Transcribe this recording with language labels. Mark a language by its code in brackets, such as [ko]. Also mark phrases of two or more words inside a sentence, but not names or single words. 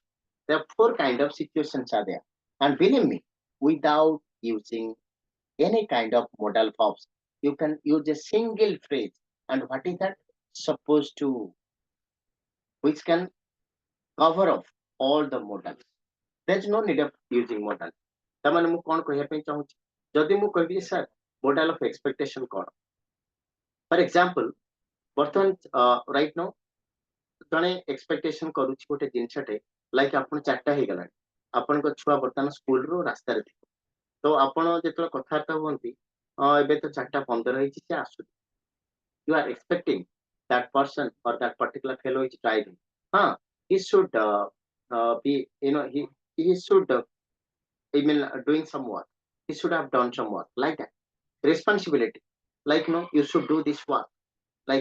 [en] There are four kind of situations are there. And believe me, without using any kind of modal verbs, you can use a single phrase. And what is that? Supposed to, which can cover up all the modals. There is no need of using modal. [or] ତାମାନେ ମୁଁ କଣ କହିବା ପାଇଁ ଚାହୁଁଛି ଯଦି ମୁଁ କହିବି ସାର୍ [en] modal of expectation [or] କଣ [en] for example [or] ବର୍ତ୍ତମାନ [en] right now [or] ଜଣେ ଏକ୍ସପେକ୍ଟେସନ କରୁଛି ଗୋଟେ ଜିନିଷଟେ ଲାଇକ୍ ଆପଣ 4ଟା ହେଇଗଲାଣି ଆପଣଙ୍କ ଛୁଆ ବର୍ତ୍ତମାନ ସ୍କୁଲରୁ ରାସ୍ତାରେ ଥିବ ତ ଆପଣ ଯେତେବେଳେ କଥାବାର୍ତ୍ତା ହୁଅନ୍ତି ଏବେ ତ 4:15 ହେଇଛି ସେ ଆସୁଛି [en] you are expecting that person or that particular fellow is driving he should be he should doing some work. He should have done some work like that. Responsibility, like you should do this work.